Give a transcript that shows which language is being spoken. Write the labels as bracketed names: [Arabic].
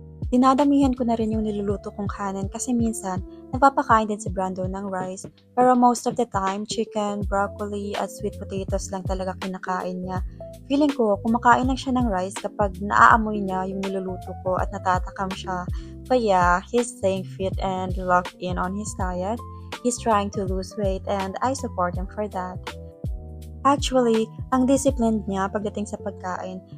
[Filipino] Dinadamihan ko na rin yung niluluto kong kanin kasi minsan, napapakain din si Brandon ng rice. Pero [English] most of the time, [Filipino] chicken, broccoli, at sweet potatoes lang talaga kinakain niya. Feeling ko, kumakain lang siya ng rice kapag naaamoy niya yung niluluto ko at natatakam siya. [English] But yeah, he's staying fit and locked in on his diet. He's trying to lose weight and I support him for that. [Filipino] Actually, ang disciplined niya pagdating sa pagkain.